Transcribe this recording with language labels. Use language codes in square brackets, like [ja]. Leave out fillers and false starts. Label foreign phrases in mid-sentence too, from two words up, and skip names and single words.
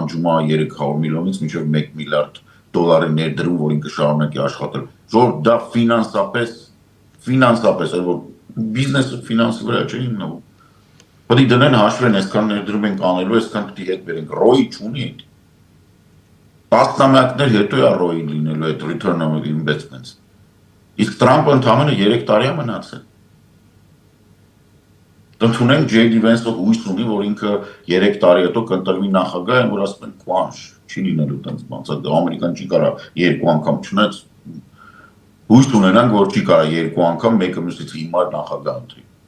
[hy] է 300 միլիոնից մինչև 1 միլիարդ դոլարի ներդրում, որ ինքը շարունակի աշխատել։ Որ դա ֆինանսապես, որ բիզնեսը ֆինանսի վրա չի հիմնվում։ Պետք է դնեն հաշվեն, այսքան ներդրում ենք անելու, այսքան պետք է հետ բերենք, ROI չունի այդ։ Տասնամյակներ հետո է ROI լինելու այդ [en] return on investments։ [hy] Իսկ Տրամպը ընդամենը 3 տարի է մնացել։ Ընդունենք JD Vance-ը հույս ունի, որ ինքը 3 տարի հետո կընտրվի նախագահ, որ ասում են կվանշ, չի լինելու տենց բան, ամերիկան չի կարա 2 անգամ չնայած հույս ունենանք, որ չի կարա 2 անգամ մեկը մյուսից հիմար նախագահ ընտրի։